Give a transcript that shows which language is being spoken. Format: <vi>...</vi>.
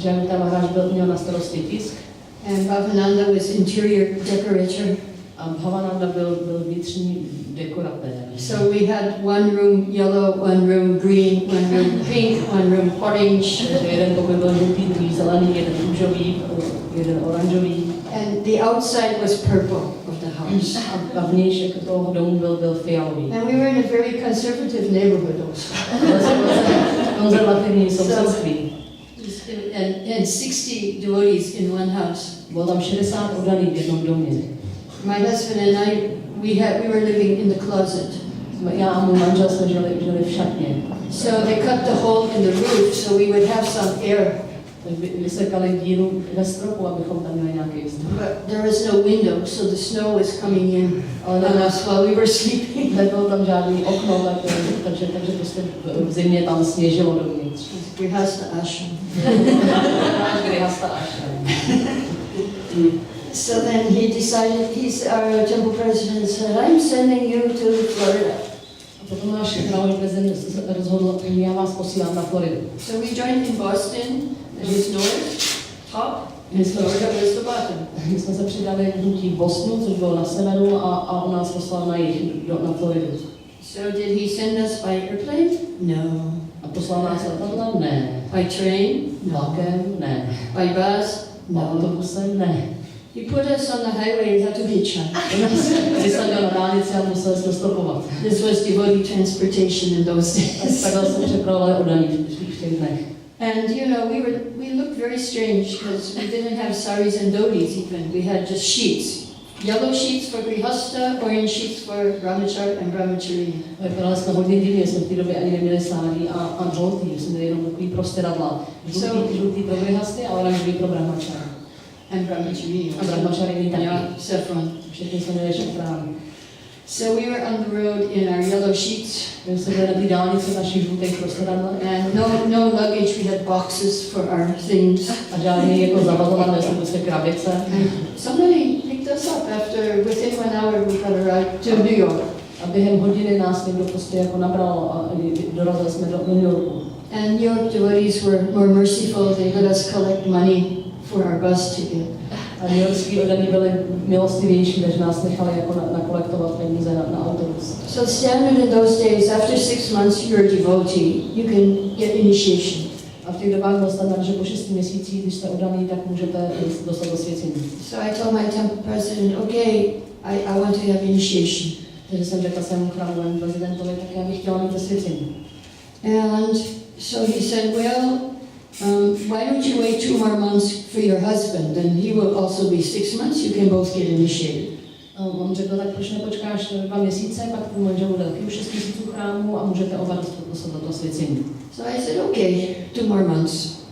<cs>Jayadvaita Maharaj měl na starosti tisk.</cs> <en>And Bhavananda was interior decorator.</en> <cs>A Bhavananda byl vnitřní dekoratér.</cs> <en>So we had one room yellow, one room green, one room pink, one room orange.</en> <cs>Jeden pokoj byl žlutý, druhý zelený, jeden růžový, jeden oranžový.</cs> <en>And the outside was purple of the house.</en> <cs>A vnějšek toho domu byl fialový.</cs> <en>And we were in a very conservative neighborhood also.</en> <cs>Konzervativní sousedství.</cs> <en>And 60 devotees in one house.</en> <cs>Bylo tam 60 oddaných v jednom domě.</cs> <en>My husband and I, we were living in the closet.</en> <cs>Já a můj manžel jsme žili v šatně.</cs> <en>So they cut the hole in the roof so we would have some air.</en> <cs>Vysekali díru ve stropu, abychom tam měli nějaký vzduch.</cs> <en>But there was no window, so the snow was coming in on us while we were sleeping.</en> <cs>Nebylo tam žádný okno, takže prostě v zimě tam sněžilo dovnitř.</cs> <en>Grihasta ashram.</en> <cs>Grihasta ashram.</cs> <en>So then he decided, our temple president said, I'm sending you to Florida.</en> <cs>Potom náš králový prezident rozhodl, já vás posílám na Floridu.</cs> <en>So we joined in Boston, that is north, top, and Florida was the bottom.</en> <cs>My jsme se přidali k hnutí Bostonu, což bylo na severu, a on nás poslal na jih, na Floridu.</cs> <en>So did he send us by airplane? No.</en> <cs>A poslal nás letadlem? Ne.</cs> <en>By train?</en> <cs>Vlakem? Ne.</cs> <en>By bus? No.</en> <cs>Autobusem? Ne.</cs> <en>He put us on the highway, we had to hitchhike.</en> <cs>On nás vysadil na dálnici a museli jsme stopovat.</cs> <en>This was devotee transportation in those days.</en> <cs>Takhle jsme přepravovali odaní v těch dnech.</cs> <en>And you know, we looked very strange because we didn't have saris and dhotis even. We had just sheets. Yellow sheets for grihasta, orange sheets for brahmachari and brahmachari.</en> <cs>Vypadali jsme hodně divně, jsme v té době ani neměli sáry a dhoty, jsme měli jenom takový prostěradla. Žlutý pro grihasty a oranžový pro brahmachari.</cs> <en>And brahmachari.</en> <cs>A brahmachari taky.</cs> <en>Yeah, saffron.</en> <cs>Všichni jsme měli šafrán.</cs> <en>So we were on the road in our yellow sheets.</en> <cs>My jsme byli na té dálnici našich žlutých prostěradlech.</cs> <en>And no luggage, we had boxes for our things.</en> <cs>A žádný jako zavazované jsme prostě krabice.</cs> <en>And somebody picked us up within 1 hour we got a ride to New York.</en> <cs>A během hodiny nás někdo prostě jako nabral a dorazili jsme do New Yorku.</cs> <en>And New York devotees were more merciful. They let us collect money for our bus ticket.</en> <cs>A New Yorkský oddaní byli milostivější, takže nás nechali jako nakolektovat peníze na autobus.</cs> <en>So standard in those days, after 6 months you're a devotee, you can get initiation.</en> <cs>A v těch dobách byl standard, že po 6 měsících, když jste oddaný, tak můžete dostat osvěcení.</cs> <en>So I told my temple president, okay, I want to have initiation.</en> <cs>Takže jsem řekla svému chrámovému prezidentovi, tak já bych chtěla mít osvěcení.</cs> <en>And so he said, well, why don't you wait 2 more months for your husband? Then he will also be 6 months. You can both get initiated.</en> <cs>On řekl, tak proč nepočkáš 2 měsíce, pak tvůj manžel bude taky už 6 měsíců chrámu a můžete oba dostat to osvěcení.</cs> <en>So I said, okay, 2 more months.</en>